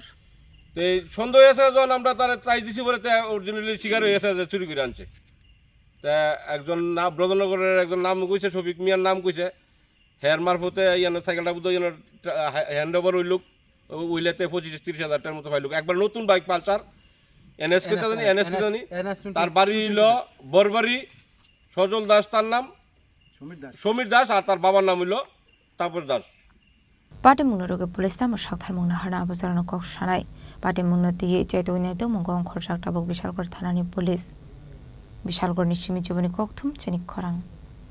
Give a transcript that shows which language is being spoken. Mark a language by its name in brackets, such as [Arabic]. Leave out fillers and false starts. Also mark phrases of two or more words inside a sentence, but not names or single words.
[Bangla] তো এই সন্দেহ হয়েছে যখন আমরা তার ট্রাই দিছি বলে অরিজিনালি শিকার হয়েছে যে চুরি করে আনছে তা একজন নাম ব্রজনগরের একজন নাম কইছে শফিক মিয়ার নাম কইছে হেয়ার মারফতে ইয়ানো সাইকেলটা বুঝো ইয়ানো [English] hand over [Bangla] হইলুক উইলেতে 25-30 হাজার টাকার মতো পাইলুক একবার নতুন বাইক পালসার এনএস কে জানি তার বাড়ি হইল বরবাড়ি সজল দাস তার নাম সমীর দাস আর তার বাবার নাম হইল তাপস দাস। [Kok Borok] Patimungno roge police tamo shaktharmungna harna abuzarano kok shanai Patimungno tige chaitoginaito mongong khorsak tabok Bishalkor thanani police Bishalkor nishimi jiboni kokthum chenik khorang